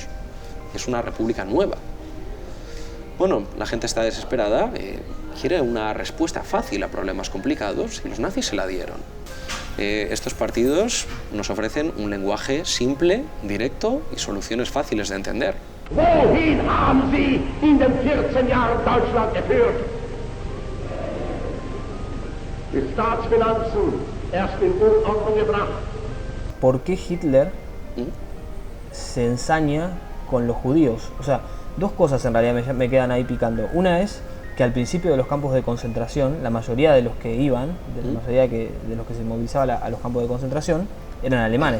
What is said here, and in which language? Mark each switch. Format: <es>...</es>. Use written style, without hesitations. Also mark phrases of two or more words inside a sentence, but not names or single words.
<es>Es una república nueva. Bueno, la gente está desesperada, quiere una respuesta fácil a problemas complicados y los nazis se la dieron. Estos partidos nos ofrecen un lenguaje simple, directo y soluciones fáciles de entender.</es> <de>Wohin haben Sie in den 14 Jahren Deutschland geführt? Die Staatsfinanzen erst in Unordnung gebracht.</de> <es>¿Por qué Hitler se ensaña con los judíos? O sea, dos cosas en realidad me quedan ahí picando. Una es que al principio de los campos de concentración, la mayoría de los que iban, de los que se movilizaban a los campos de concentración, eran alemanes.</es>